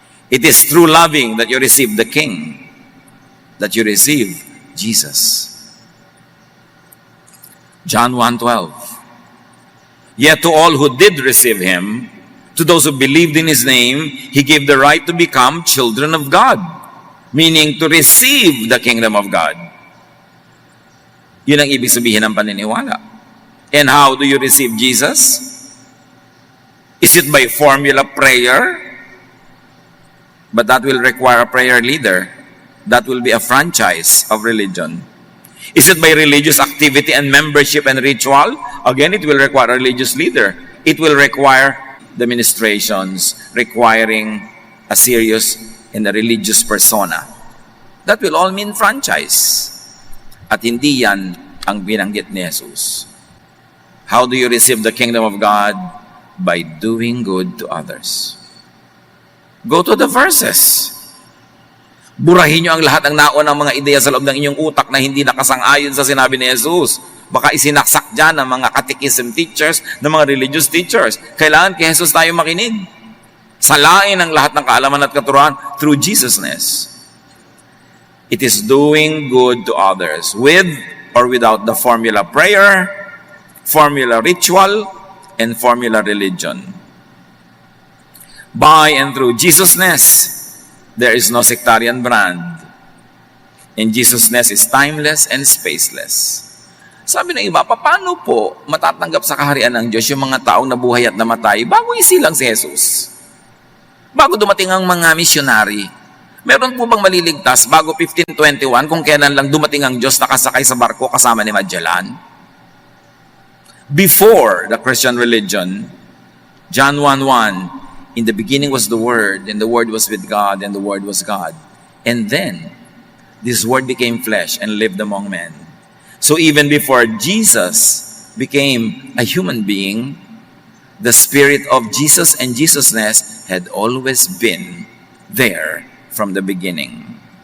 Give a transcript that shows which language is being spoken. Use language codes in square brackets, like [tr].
[en] It is through loving that you receive the King, that you receive Jesus. John 1:12. Yet to all who did receive him, to those who believed in his name, he gave the right to become children of God, meaning to receive the kingdom of God. [tl] Yun ang ibig sabihin ng paniniwala. [en] And how do you receive Jesus? Is it by formula prayer? But that will require a prayer leader. That will be a franchise of religion. Is it by religious activity and membership and ritual? Again, it will require a religious leader. It will require the ministrations requiring a serious and a religious persona. That will all mean franchise. [tl] At hindi yan ang binanggit ni Jesus. [en] How do you receive the kingdom of God? By doing good to others. Go to the verses. [tl] Burahin nyo ang lahat ng naunang mga ideya sa loob ng inyong utak na hindi nakasang-ayon sa sinabi ni Jesus. Baka isinaksak dyan ng mga catechism teachers, ng mga [en] religious teachers. [tl] Kailangan kay Jesus tayo makinig. Salain ang lahat ng kaalaman at katuruan through Jesusness. [en] It is doing good to others with or without the formula prayer, formula ritual, and formula religion. By and through Jesusness, there is no sectarian brand. And Jesusness is timeless and spaceless. [tl] Sabi ng iba, paano po matatanggap sa kaharian ng Diyos yung mga taong nabuhay at namatay bago isilang si Jesus? Bago dumating ang mga misyonary, meron po bang maliligtas bago 1521 kung kailan lang dumating ang Diyos nakasakay sa barko kasama ni Magellan? [en] Before the Christian religion, John 1:1, in the beginning was the Word, and the Word was with God, and the Word was God. And then, this Word became flesh and lived among men. So even before Jesus became a human being, the Spirit of Jesus and Jesusness had always been there from the beginning.